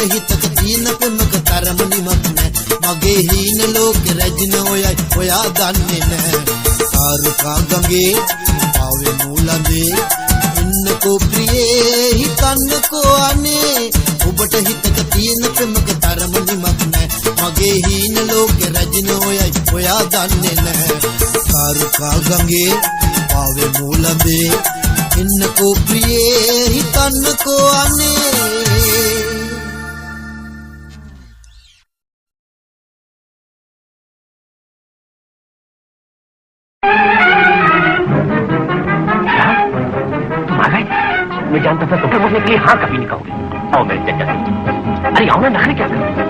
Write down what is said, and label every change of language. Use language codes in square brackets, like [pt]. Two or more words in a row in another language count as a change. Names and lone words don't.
[si] හිතක තියෙන පෙමක තරම නිමක් නැ මගේ හීන ලෝකෙ රැජින ඔයයි ඔයා දන්නේ නැහැ ආරුකා ගඟේ පාවෙ මුලන්දේ ඉන්නකෝ ප්‍රියේ හිතන්නකෝ අනේ ඔබට හිතක තියෙන පෙමක තරම නිමක් නැ මගේ හීන ලෝකෙ රැජින ඔයයි ඔයා දන්නේ නැහැ ආරුකා ගඟේ පාවෙ මුලන්දේ ඉන්නකෝ ප්‍රියේ හිතන්නකෝ අනේ [hi] मैं जानता था तुम मुझे के लिए हाँ कभी नहीं कहोगे आओ मेरे चचा अरे आओ ना नखरे क्या कर